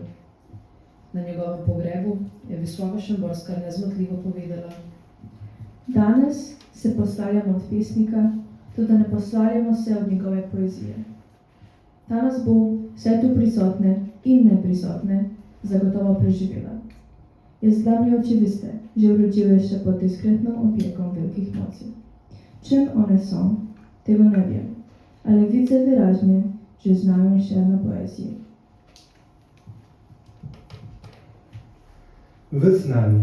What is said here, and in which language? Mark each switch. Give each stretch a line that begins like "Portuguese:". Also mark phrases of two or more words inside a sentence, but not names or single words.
Slovenian: Na njegovem pogrebu je Wisława Szymborska nezmotljivo povedala: Danes se poslavljamo od pesnika, tudi ne poslavljamo se od njegove poezije. Ta nas bo vse tu prisotne in neprisotne zagotovo preživela.
Polish: Jest dla mnie oczywiste, że urodziły się pod dyskretną opieką wielkich mocy. Czym one są, tego nie wiem, ale widzę wyraźnie, że znają się na poezji. Wyznanie.